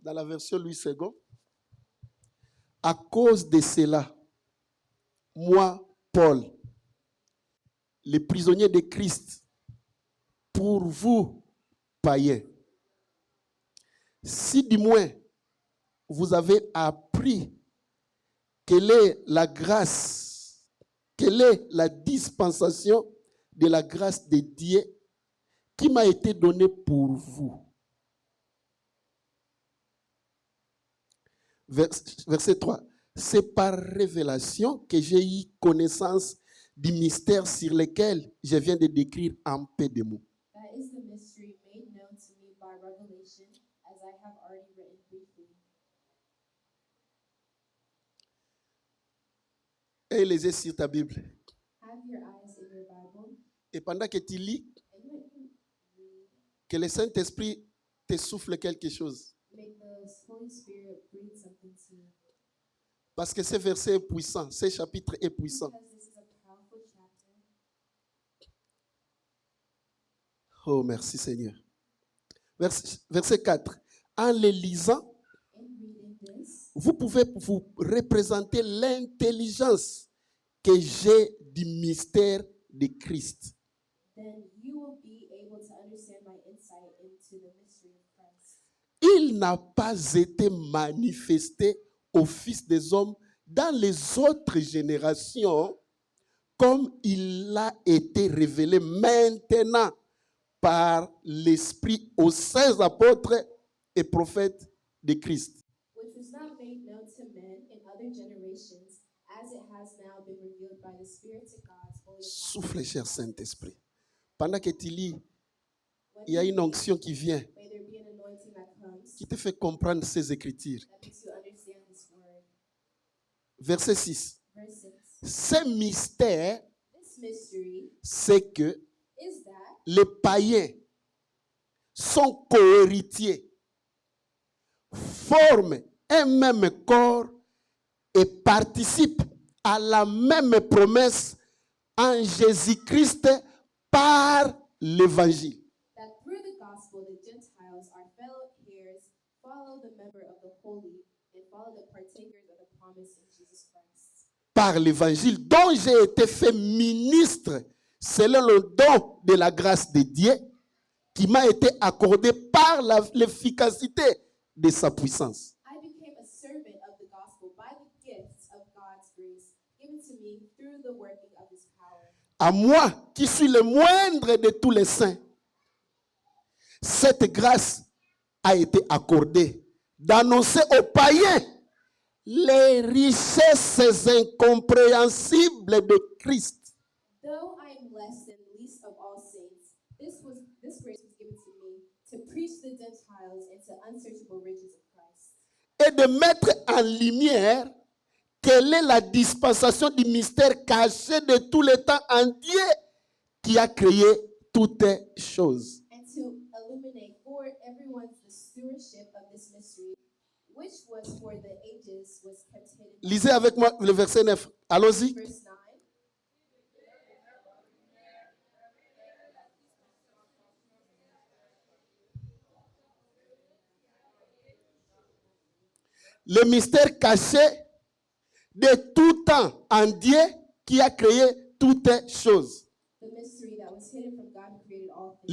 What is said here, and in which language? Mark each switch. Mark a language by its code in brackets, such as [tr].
[fr] dans la version Louis II. À cause de cela, moi, Paul, le prisonnier de Christ, pour vous, païens, si du moins vous avez appris quelle est la grâce, quelle est la dispensation de la grâce de Dieu qui m'a été donnée pour vous. Verset 3. C'est par révélation que j'ai eu connaissance du mystère sur lequel je viens de décrire en peu de mots. [en] That is the mystery made known to me by revelation, as I have already written briefly. [fr] Et les yeux sur ta Bible. [en] Have your eyes in your Bible. [fr] Et pendant que tu lis, [en] And when you read, [fr] que le Saint-Esprit te souffle quelque chose. [en] make the Holy Spirit breathe something to you. [fr] Parce que ce verset est puissant, ce chapitre est puissant. [en] Because this is a powerful chapter. [fr] Oh, merci Seigneur. Verset 4. En les lisant, [en] In reading this, [fr] vous pouvez vous représenter l'intelligence que j'ai du mystère de Christ. [en] then you will be able to understand my insight into the mystery of Christ. [fr] Il n'a pas été manifesté aux fils des hommes dans les autres générations comme il a été révélé maintenant par l'Esprit aux saints apôtres et prophètes de Christ. [en] Which was not made known to men in other generations, as it has now been revealed by the Spirit to God's holy apostles. [fr] Souffle, cher Saint-Esprit. Pendant que tu lis, [en] When [fr] il y a [en] you [fr] une [en] read, [fr] onction qui vient, [en] may there be an anointing that comes [fr] qui te fait comprendre ces écritures. [en] that makes you understand this word. [fr] Verset 6. [en] Verse 6. [fr] Ce mystère, [en] This mystery [fr] c'est que [en] is that [fr] les païens sont cohéritiers, forment un même corps et participent à la même promesse en Jésus-Christ par l'évangile. [en] that through the gospel the Gentiles are fellow heirs, follow the member of the holy, and follow the partakers of the promise in Jesus Christ. [fr] Par l'évangile dont j'ai été fait ministre selon le don de la grâce de Dieu qui m'a été accordé par l'efficacité de sa puissance. [en] I became a servant of the gospel by the gifts of God's grace given to me through the working of his power. [fr] À moi qui suis le moindre de tous les saints, cette grâce a été accordée d'annoncer aux païens les richesses incompréhensibles de Christ. [en] Though I am less than least of all saints, this grace was given to me to preach the Gentiles into unsearchable riches of Christ, [fr] Et de mettre en lumière quelle est la dispensation du mystère caché de tous les temps en Dieu qui a créé toutes choses. [en] and to illuminate for everyone the stewardship of this mystery, which was for the ages was kept hidden. [fr] Lisez avec moi le verset 9. Allons-y. [en] Verse 9. [fr] Le mystère caché de tout temps en Dieu qui a créé toutes choses. [en] The mystery that was hidden from God who created all things.